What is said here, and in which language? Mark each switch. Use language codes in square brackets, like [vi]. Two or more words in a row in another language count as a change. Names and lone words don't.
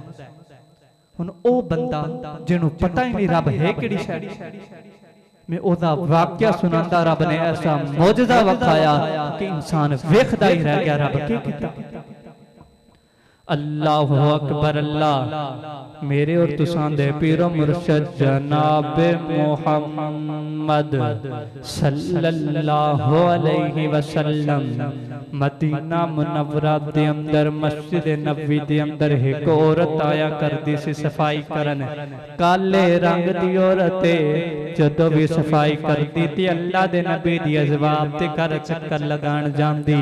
[pa] ہݨ او بندہ جنہوں پتہ ہی نہیں رب ہے کیہڑی شے، میں اوہدا واقعہ سناندا، رب نے ایسا معجزہ وکھایا کہ انسان ویکھدا ہی رہ گیا رب کی کیتا. [ar] الله أكبر الله. [pa] میرے اور تساں دے پیر و مرشد جناب محمد [ar] صلى الله عليه وسلم [pa] مدینہ منورہ دے اندر مسجد نبوی دے اندر ایک عورت آیا کردی سی صفائی کرن. کالے رنگ دی عورت جدوں بھی صفائی کردی تے اللہ دے نبی دی جواب تے گھر چکر لگان جاندی.